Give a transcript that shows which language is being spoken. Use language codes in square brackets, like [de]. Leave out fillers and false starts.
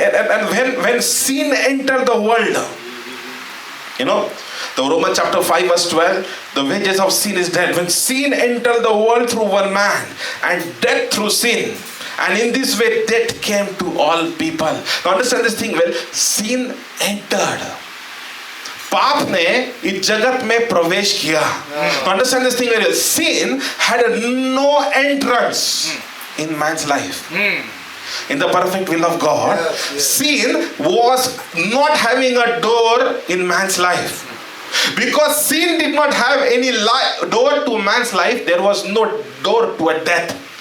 [en] And when sin entered the world, the Romans chapter 5 verse 12, the wages of sin is death. When sin entered the world through one man and death through sin, and in this way death came to all people. Now understand this thing well. Sin entered. [hi] पाप ने इस जगत में प्रवेश किया. [en] Understand this thing very well. Sin had no entrance in man's life. In the perfect will of God, sin was not having a door in man's life. Because sin did not have any door to man's life, there was no door to a death.